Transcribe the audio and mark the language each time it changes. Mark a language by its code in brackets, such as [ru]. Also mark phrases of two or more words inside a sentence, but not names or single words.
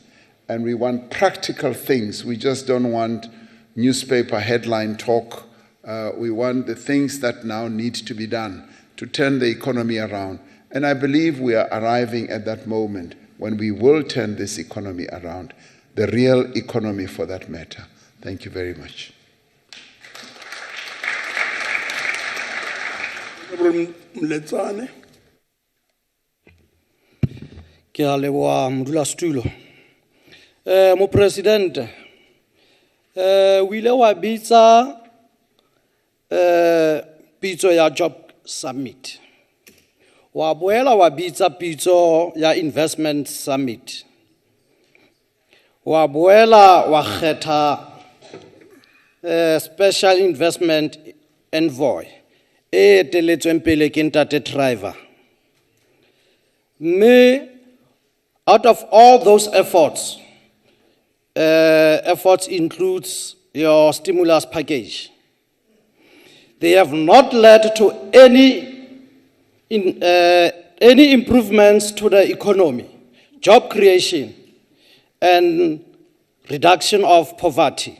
[en] And we want practical things. We just don't want newspaper headline talk. We want the things that now need to be done to turn the economy around. And I believe we are arriving at that moment when we will turn this economy around, the real economy for that matter. Thank you very much. [st] Ke a leboha modulasetulo. Mopresidente, o ile wa bitsa pitso ya Job Summit. Wa boela wa bitsa pitso ya Investment Summit. Wa boela wa kgetha [en] Special Investment Envoy [st] e teletsweng pele ke Ntate Driver. [en] Me, out of all those efforts, efforts includes your stimulus package. They have not led to any improvements to the economy, job creation, and reduction of poverty.